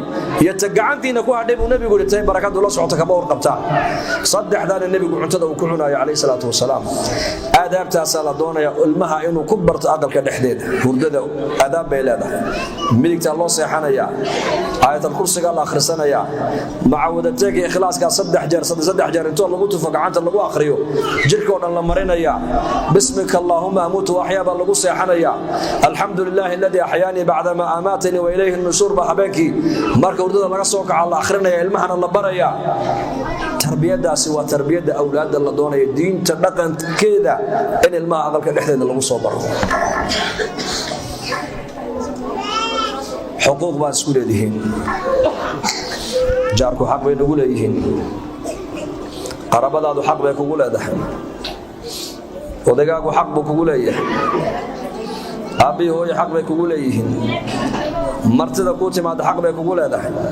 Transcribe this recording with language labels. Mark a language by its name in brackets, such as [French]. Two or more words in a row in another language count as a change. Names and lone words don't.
[Somali] iyo ta gacantiina ku hadhay buu nabigu yiri barakadu la socota kama warqabtaan saddexdaana nabigu cuntada uu ku cunayo [Arabic] عليه الصلاة والسلام [Somali] aadaabtaas la doonaya ilmaha inuu ku barto aqalka dhexdeeda hurdada aadaab bay leedahay midigta loo seexanaya aayatul kursiga la akhrisanaya macaawadateega ikhlaaska saddex jeer inta lagu tufo gacanta lagu akhriyo jirka oo dhan la marinaya [Arabic] باسمك اللهم أموت وأحيا [Somali] lagu seexanaya [Arabic] الحمد لله الذي أحياني بعد ما أماتني وإليه النشور [Somali] bahabaki marka hurdada laga soo kaco la akhrinaya ilmahana la baraya tarbiyadaasi waa tarbiyada awlaada la doonayo diinta dhaqankeeda in ilmaha aqalka dhexdeeda lagu soo baro xuquuq baa isku leeyihiin jaarku xaq bay ugu leeyihiin qarabadaadu xaq bay kugu leedahay odagaagu xaq buu kugu leeyahay abi hooyo xaq bay kugu leeyihiin martida ku timaad xaq bay kugu leedahay